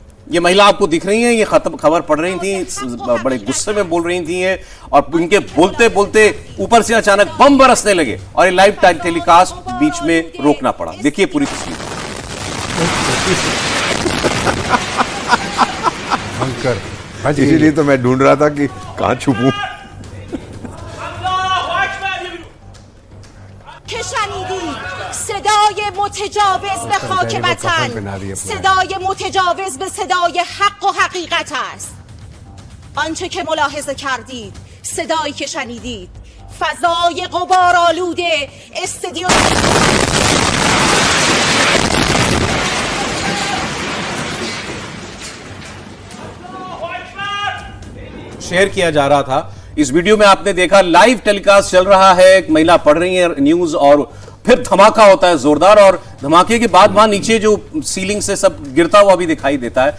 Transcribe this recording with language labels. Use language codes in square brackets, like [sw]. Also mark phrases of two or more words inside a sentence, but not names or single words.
[hi] ये महिला आपको दिख रही हैं, ये खबर पढ़ रही थी, बड़े गुस्से में बोल रही थी ये, और उनके बोलते बोलते ऊपर से अचानक बम बरसने लगे और ये [en] live telecast [hi] बीच में रोकना पड़ा। देखिए पूरी तस्वीर। इसीलिए तो मैं ढूंढ रहा था कि कहां छुपूं। [fa] صدای متجاوز به خاک وطن، صدای متجاوز به صدای حق و حقیقت است. آنچه که ملاحظه کردید، صدایی که شنیدید، فضای غبارآلوده استودیو [hi] शेयर किया जा रहा था। इस वीडियो में आपने देखा [en] live telecast [hi] चल रहा है, एक महिला पढ़ रही है न्यूज और फिर धमाका होता है जोरदार, और धमाके के बाद वहां नीचे जो सीलिंग से सब गिरता हुआ भी दिखाई देता है।